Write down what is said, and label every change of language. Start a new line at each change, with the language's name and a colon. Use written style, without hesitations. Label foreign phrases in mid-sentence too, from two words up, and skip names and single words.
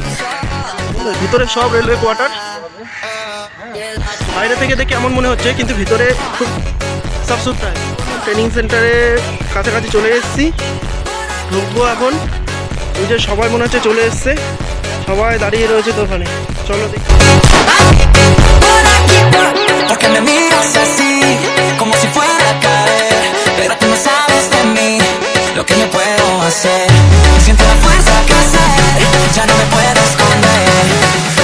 Bangla: ভিতরে সব রেলওয়ে কোয়ার্টার। বাইরে থেকে দেখে এমন মনে হচ্ছে, কিন্তু ভিতরে খুব সাফ সুতরা। ট্রেনিং সেন্টারে কাছাকাছি চলে এসেছি, ঢুকবো এখন। এই যে সবাই মনে হচ্ছে চলে এসছে, সবাই দাঁড়িয়ে রয়েছে তো ওখানে। চলো দেখি।
Spanish: Porque me miras así, como si fuera a caer. Pero tú no sabes de mí, lo que yo puedo hacer. Siento la fuerza crecer, ya no me puedo esconder.